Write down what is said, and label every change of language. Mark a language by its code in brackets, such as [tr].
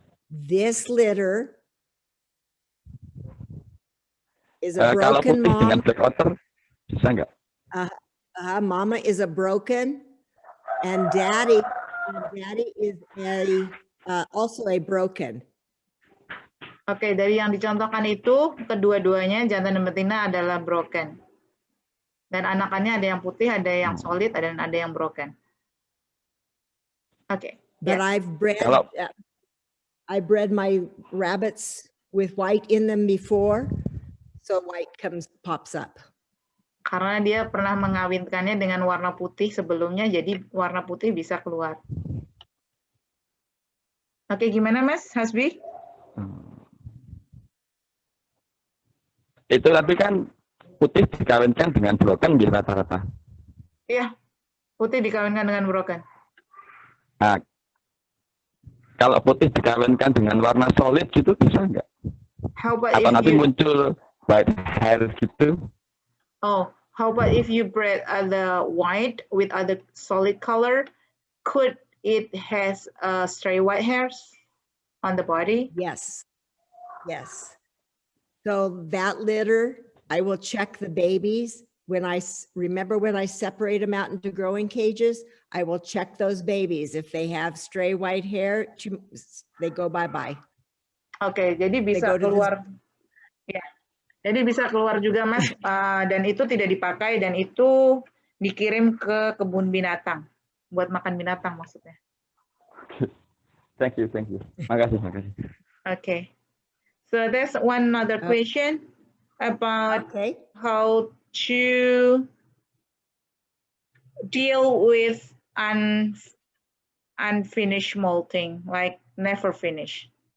[en] This litter is a broken [id] kalau putih dengan [en] mom. [id] black otter bisa nggak? [en] Mama is a broken, and daddy is also a broken. [id] Oke, dari yang dicontohkan itu kedua-duanya jantan dan betina adalah broken. Dan anakannya ada yang putih, ada yang solid, dan ada yang broken. Oke. [en] But yes. I bred my rabbits with white in them before, so white pops up. [id] Karena dia pernah mengawinkannya dengan warna putih sebelumnya, jadi warna putih bisa keluar. Oke, gimana Mas Hasbi? Itu tapi kan putih dikawinkan dengan broken di rata-rata. Iya, putih dikawinkan dengan broken. Nah, kalau putih dikawinkan dengan warna solid gitu bisa nggak? Atau nanti muncul white hair gitu? [en] Oh, how about if you bred the white with other solid color? Could it has stray white hairs on the body? Yes, yes. So that litter, I will check the babies. When I separate them out into growing cages, I will check those babies. If they have stray white hair, they go bye-bye. [id] Oke, jadi bisa keluar. Ya, jadi bisa keluar juga Mas, dan itu tidak dipakai dan itu dikirim ke kebun binatang buat makan binatang maksudnya. [en] Thank you. [id] Makasih. [en] Okay. So there's one other question about how to deal with unfinished molting, like never finish.